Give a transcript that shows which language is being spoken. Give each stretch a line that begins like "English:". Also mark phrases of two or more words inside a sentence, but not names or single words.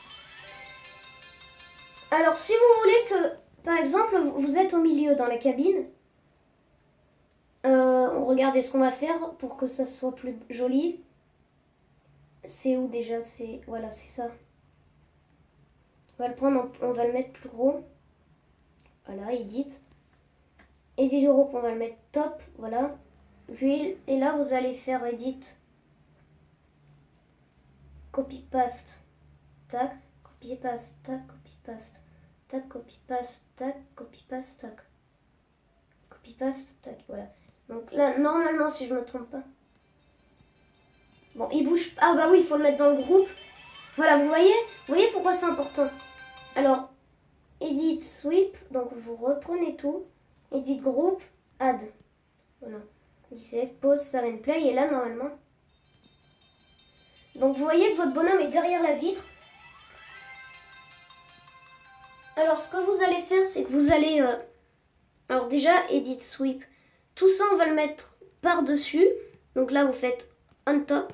French: Alors, si vous voulez que, par exemple, vous êtes au milieu dans la cabine, regardez ce qu'on va faire pour que ça soit plus joli. C'est où déjà? C'est voilà, c'est ça. On va le prendre, on va le mettre plus gros. Voilà, edit. Edit groupe, on va le mettre top, voilà. Puis, et là, vous allez faire edit.
English: Copy paste. Tac, copy paste, tac, copy paste. Tac, copy paste, tac, copy paste, tac. Copy paste,
French: tac, voilà. Donc là, normalement, si je me trompe pas. Bon, il bouge. Ah bah oui, il faut le mettre dans le groupe. Voilà, vous voyez pourquoi c'est important. Alors,
English: edit sweep,
French: donc vous reprenez tout.
English: Edit group, add. Voilà. Select, pause, save play,
French: et là, normalement. Donc vous voyez que votre bonhomme est derrière la vitre. Alors ce que vous allez faire, c'est que vous allez... alors déjà,
English: edit sweep.
French: Tout ça, on va le mettre par-dessus. Donc là, vous faites
English: on top.